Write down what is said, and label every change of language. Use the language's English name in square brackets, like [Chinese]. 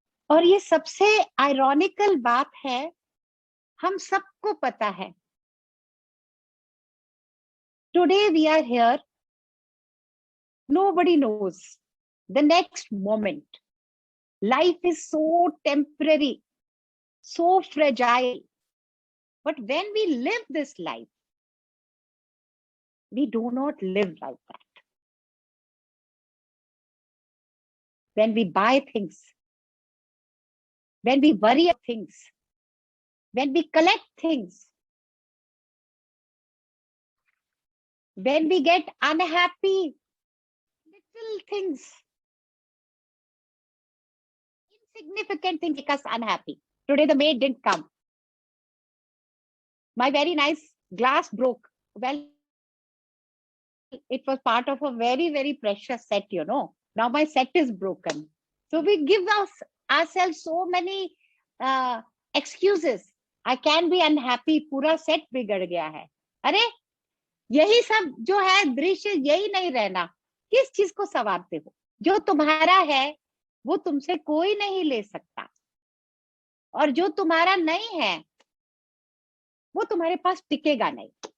[Hindi] और ये सबसे आयरॉनिकल बात है, हम सबको पता है, [English] Today we are here, nobody knows the next moment. Life is so temporary, so fragile, but when we live this life, we do not live like that. When we buy things, when we worry about things, when we collect things, when we get unhappy, little things, insignificant things make us unhappy. Today the maid didn't come, my very nice glass broke. Well, it was part of a very very precious set, you know. Now my set is broken, so we give ourselves so many excuses. I can be unhappy, [Hindi] पूरा set बिगड़ गया है। अरे यही सब जो है दृश्य, यही नहीं रहना, किस चीज को संवारते हो? जो तुम्हारा है वो तुमसे कोई नहीं ले सकता, और जो तुम्हारा नहीं है वो तुम्हारे पास टिकेगा नहीं।